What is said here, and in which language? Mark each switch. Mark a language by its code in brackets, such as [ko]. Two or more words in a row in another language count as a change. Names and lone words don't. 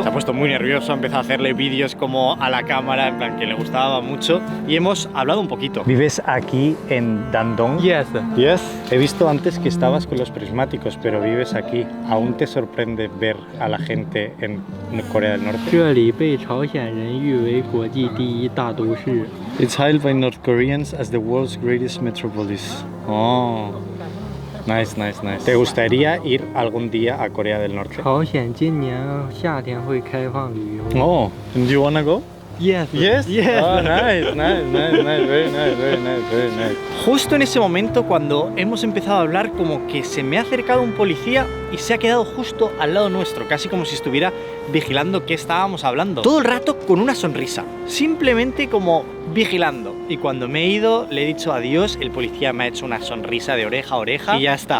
[es] Se ha puesto muy nervioso, ha empezado a hacerle vídeos como a la cámara, en plan que le gustaba mucho, y hemos hablado un poquito. ¿Vives aquí en Dandong? [en] Yes. Yes. [es] He visto antes que estabas con los prismáticos, pero vives aquí. ¿Aún te sorprende ver a la gente en Corea del Norte? [zh] 这里被朝鲜人誉为国际第一大都市。 [en] It's hailed by North Koreans as the world's greatest metropolis. Oh, nice, nice, nice. [es] ¿Te gustaría ir algún día a Corea del Norte? [zh] 朝鲜今年夏天会开放旅游。 [en] Oh, and do you wanna go? Yes. Yes. Yes. Oh, nice, nice, nice, nice, very nice, very nice, very nice. [es] Justo en ese momento, cuando hemos empezado a hablar, como que se me ha acercado un policía y se ha quedado justo al lado nuestro, casi como si estuviera vigilando qué estábamos hablando. Todo el rato con una sonrisa, simplemente como vigilando. Y cuando me he ido, le he dicho adiós, el policía me ha hecho una sonrisa de oreja a oreja y ya está.